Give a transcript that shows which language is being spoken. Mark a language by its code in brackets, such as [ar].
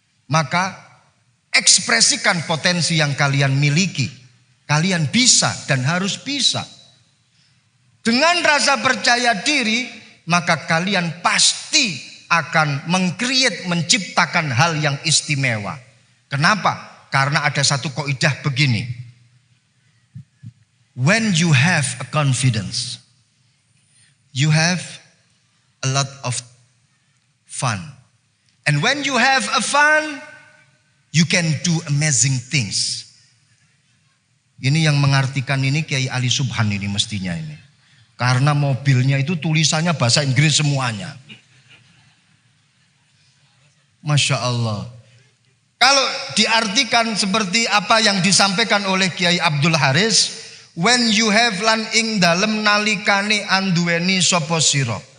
[id] Maka ekspresikan potensi yang kalian miliki. Kalian bisa dan harus bisa. Dengan rasa percaya diri, maka kalian pasti akan menciptakan hal yang istimewa. Kenapa? Karena ada satu kaidah begini. [en] When you have a confidence, you have a lot of fun. And when you have a fun, you can do amazing things. [id] Ini yang mengartikan ini Kiai Ali Subhan ini mestinya ini. Karena mobilnya itu tulisannya bahasa Inggris semuanya. Masya Allah. Kalau diartikan seperti apa yang disampaikan oleh Kiai Abdul Haris, [en] when you have [jv] lan ing dalem nalikane anduweni sapa sira.